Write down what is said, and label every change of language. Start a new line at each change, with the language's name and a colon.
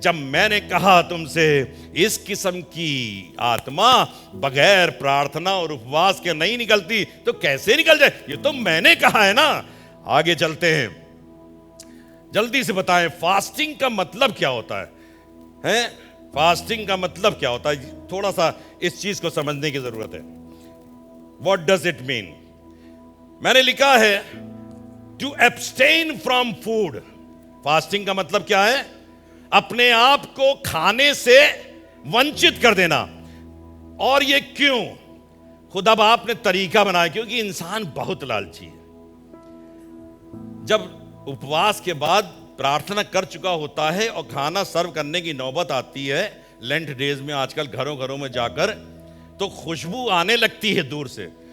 Hindi: जब मैंने कहा तुमसे इस किस्म की आत्मा बगैर प्रार्थना और उपवास के नहीं निकलती, तो कैसे निकल जाए, ये तो मैंने कहा है ना। आगे चलते हैं, जल्दी से बताएं फास्टिंग का मतलब क्या होता है? फास्टिंग का मतलब क्या होता है? थोड़ा सा इस चीज को समझने की जरूरत है।
English: What does it mean?
Hindi: मैंने लिखा है
English: to abstain from food।
Hindi: Fasting का मतलब क्या है? अपने आप को खाने से वंचित कर देना। और ये क्यों? खुदा बाप ने तरीका बनाया, क्योंकि इंसान बहुत लालची है। जब उपवास के बाद प्रार्थना कर चुका होता है और खाना सर्व करने की नौबत आती है, लेंट डेज में आजकल घरों घरों में जाकर तो खुशबू आने लगती है दूर से।